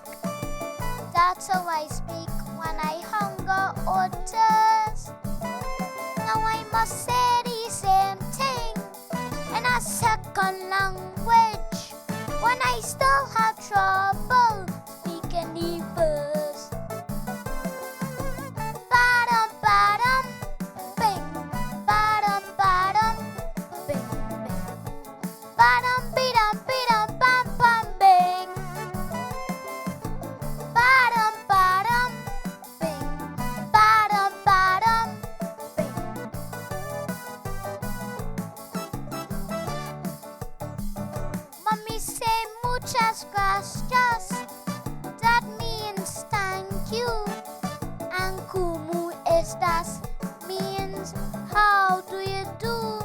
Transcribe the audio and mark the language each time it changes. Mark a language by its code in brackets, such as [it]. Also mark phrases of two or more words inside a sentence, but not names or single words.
[en] That's how I speak when I hunger or thirst. Now I must say the same thing in a second language when I still have trouble speaking the first. Ba-dum, ba-dum, bing. Ba-dum, ba-dum, bing, bing. Ba-dum, be-dum, be-dum, bam, bam, bing. Ba-dum, ba-dum, bing. Ba-dum, ba-dum, bing. Mommy say [es] muchas gracias, [en] that means thank you. And [es] como estas [en] means how do you do?